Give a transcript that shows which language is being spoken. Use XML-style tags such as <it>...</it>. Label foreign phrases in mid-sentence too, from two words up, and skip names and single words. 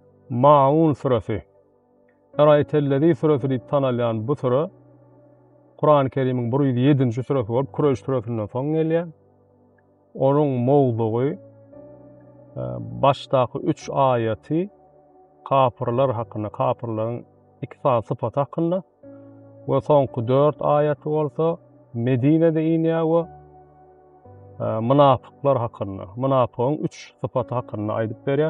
<tk>Maun suresi. Eraytellezî suresini tanalyan bu sure Kur'an-ı Kerim'in 107-nji suresi bolup Kureyş suresinden soň gelýär. Onuň mowdugy başdaky 3 aýaty kafirler hakynda, kafirleriň iki syfat hakynda we soňky 4 aýaty bolsa Medinede inýär we munafyklar hakynda, munafygyň 3 syfaty hakynda aýdyp berýär.</tk>